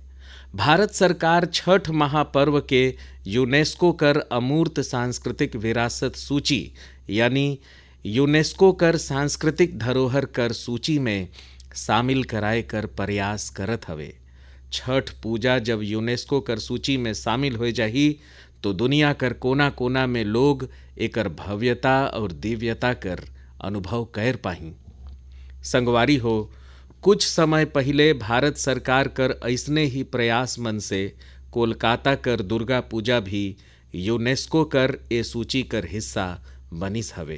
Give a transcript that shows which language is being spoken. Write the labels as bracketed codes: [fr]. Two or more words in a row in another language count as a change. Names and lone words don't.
[sgj] भारत सरकार छठ महापर्व के यूनेस्को कर अमूर्त सांस्कृतिक विरासत सूची यानी यूनेस्को कर सांस्कृतिक धरोहर कर सूची में शामिल कराए कर प्रयास करत हवे। छठ पूजा जब यूनेस्को कर सूची में शामिल हो जाही तो दुनिया कर कोना कोना में लोग एकर भव्यता और दिव्यता कर अनुभव कर पाही। संगवारी हो, कुछ समय पहले भारत सरकार कर ऐसने ही प्रयास मन से कोलकाता कर दुर्गा पूजा भी यूनेस्को कर ए सूची कर हिस्सा बनिस हवे।